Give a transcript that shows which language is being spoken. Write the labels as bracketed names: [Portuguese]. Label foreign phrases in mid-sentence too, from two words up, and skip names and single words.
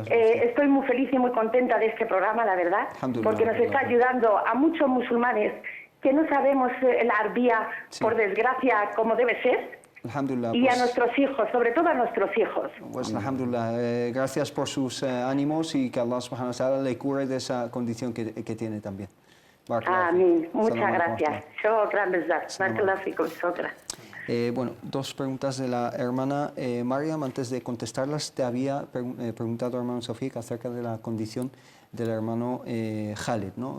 [Spanish] Estoy muy feliz y muy contenta de este programa, la verdad, porque nos está ayudando a muchos musulmanes que no sabemos la arabía, por desgracia, como debe ser, Alhamdulillah, y a nuestros hijos, sobre todo a nuestros hijos. Pues alhamdulillah, gracias por sus ánimos y que [Arabic] الله سبحانه وتعالى [Spanish] le cure de esa condición que tiene también. Amén. Muchas gracias. Bueno, dos preguntas de la hermana Mariam. Antes de contestarlas, te había preguntado, hermano Sofía, acerca de la condición del hermano Khaled, ¿no?